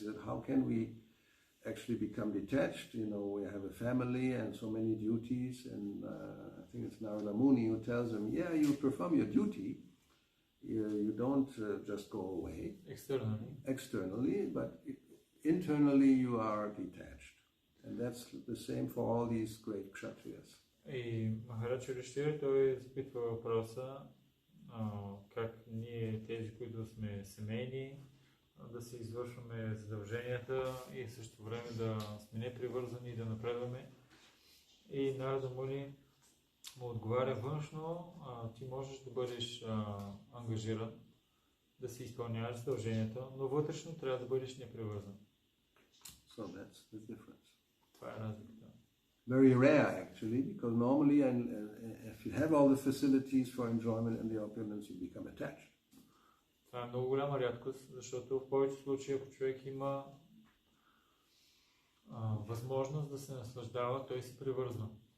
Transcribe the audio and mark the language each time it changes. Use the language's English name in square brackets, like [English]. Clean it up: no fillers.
[English] He said, how can we actually become detached? You know, we have a family and so many duties, and I think it's Narada Muni who tells him, yeah, you perform your duty. You don't just go away externally, but internally you are detached, and that's the same for all these great kshatriyas. [Bulgarian] И Махарадж Юдхиштира, той запитва въпроса как ние, тези, които сме семейни, да си извършваме задълженията и в същото време да сме непривързани и да напредваме. И Нарада Муни му отговаря външно, ти можеш да бъдеш ангажиран, да си изпълняваш задълженията, но вътрешно трябва да бъдеш непривързан. [English] So that's the difference. [Bulgarian] Това е разликата. [English] Very rare actually, because normally if you have all the facilities for enjoyment and the opulence, you become attached. [Bulgarian] Това е много голяма рядкост, защото в повечето случаи, ако човек има възможност да се наслаждава, той се привързва.